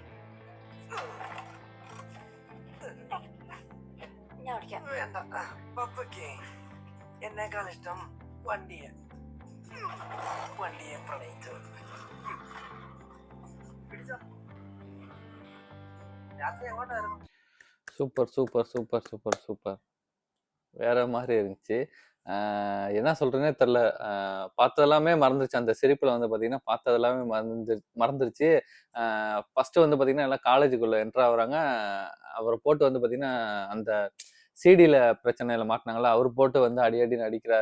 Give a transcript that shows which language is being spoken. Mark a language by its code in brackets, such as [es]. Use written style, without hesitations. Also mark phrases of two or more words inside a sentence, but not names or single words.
[ml] ഞാൻ ഓടിക്കാം. വേണ്ട, പപ്പയ്ക്ക് എന്നേക്കാൾ ഇഷ്ടം വണ്ടിയെ പ്രണയിച്ചു. രാത്രി എങ്ങോട്ടായിരുന്നു? [ta] சூப்பர் சூப்பர் சூப்பர் சூப்பர் சூப்பர். வேற மாதிரி இருந்துச்சு. என்ன சொல்றேனே தெரில. பார்த்ததெல்லாமே மறந்துருச்சு. அந்த சிரிப்புல வந்து பார்த்தீங்கன்னா பார்த்ததெல்லாமே மறந்துருச்சு. ஃபர்ஸ்ட் வந்து பார்த்தீங்கன்னா எல்லாம் காலேஜுக்குள்ள என்ட்ரு ஆகுறாங்க. அவரை போட்டு வந்து பார்த்தீங்கன்னா அந்த சிடியில் பிரச்சனையில் மாட்டினாங்களா, அவர் போட்டு வந்து அடி அடின்னு அடிக்கிறாரு.